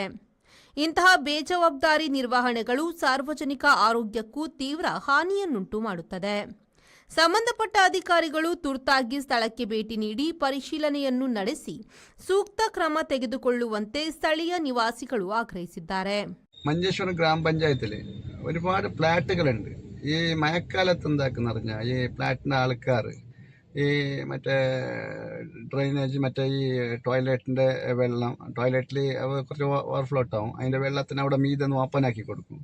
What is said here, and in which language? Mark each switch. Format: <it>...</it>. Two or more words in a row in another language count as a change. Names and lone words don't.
<kn>ಇಂತಹ ಬೇಜವಾಬ್ದಾರಿ ನಿರ್ವಹಣೆಗಳು ಸಾರ್ವಜನಿಕ ಆರೋಗ್ಯಕ್ಕೂ ತೀವ್ರ ಹಾನಿಯನ್ನುಂಟು ಮಾಡುತ್ತದೆ. ಸಂಬಂಧಪಟ್ಟ ಅಧಿಕಾರಿಗಳು ತುರ್ತಾಗಿ ಸ್ಥಳಕ್ಕೆ ಭೇಟಿ ನೀಡಿ ಪರಿಶೀಲನೆಯನ್ನು ನಡೆಸಿ ಸೂಕ್ತ ക്രമ ತೆಗೆದುಕೊಳ್ಳುವಂತೆ ಸ್ಥಳೀಯ ನಿವಾಸಿಗಳು ಆಗ್ರಹಿಸಿದ್ದಾರೆ.</kn> <ml>മഞ്ചേശ്വരം ഗ്രാമപഞ്ചായത്തിൽ ഒരുപാട് ഫ്ലാറ്റുകളുണ്ട്. ഈ മഴക്കാലത്ത് എന്താക്കുന്ന പറഞ്ഞാൽ ഈ ഫ്ലാറ്റിൻ്റെ ആൾക്കാർ ഈ മറ്റേ ഡ്രെയിനേജ്, മറ്റേ ഈ ടോയ്ലറ്റിൻ്റെ വെള്ളം, ടോയ്ലറ്റിൽ കുറച്ച് ഓവർഫ്ലോ ആവും, അതിൻ്റെ വെള്ളത്തിന് അവിടെ മീതൊന്ന് ഓപ്പൺ ആക്കി കൊടുക്കും.</ml>